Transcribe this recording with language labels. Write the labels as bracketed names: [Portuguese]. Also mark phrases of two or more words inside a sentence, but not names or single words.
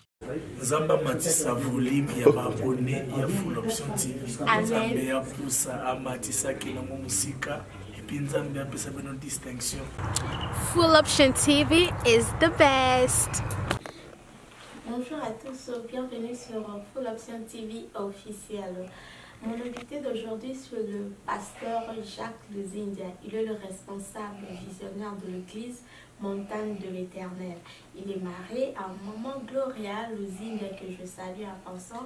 [Lingala] Nzamba matisa volume ya abonné ya Full Option TV. Nzambe ya poussa amatisa kina musika [French] et puis [Lingala] Nzambe a pesa beno distinction. [English] Full Option TV is the best. [French] Bonjour à tous, bienvenue sur Full Option TV officiel. Mon invité d'aujourd'hui c'est le pasteur Jacques Luzindia. Il est le responsable visionnaire de l'église Montagne de l'Éternel. Il est marié à maman Gloria Luzindia que je salue en passant.